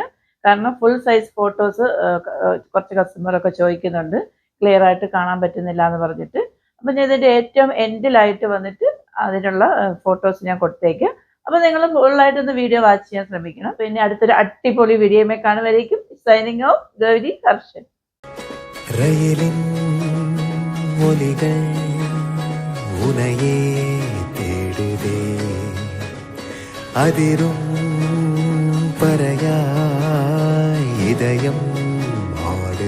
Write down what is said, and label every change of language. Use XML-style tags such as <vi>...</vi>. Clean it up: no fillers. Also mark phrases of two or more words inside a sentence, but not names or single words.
<ml>കാരണം</ml> <en>full size photos</en> <ml>കുറച്ച് കസ്റ്റമറൊക്കെ ചോദിക്കുന്നുണ്ട്, ക്ലിയർ ആയിട്ട് കാണാൻ പറ്റുന്നില്ല എന്ന് പറഞ്ഞിട്ട്. അപ്പം ഞാൻ ഇതിൻ്റെ ഏറ്റവും എൻഡിലായിട്ട് വന്നിട്ട് അതിനുള്ള ഫോട്ടോസ് ഞാൻ കൊടുത്തേക്കാം. അപ്പോൾ നിങ്ങൾ ഫുള്ളായിട്ടൊന്ന്</ml> <en>video watch</en> <ml>ചെയ്യാൻ ശ്രമിക്കണം. പിന്നെ അടുത്തൊരു അടിപൊളി വീഡിയോയുമേ കാണുമായിരിക്കും.</ml> <en>signing off,</en> <ml>ഗൗരി ഹർഷൻ.</ml> <ta>ரயிலின் ஒலிகள் உனையே தேடுதே, அதிரும் பறையாய் இதயம் ஆடுதே.</ta>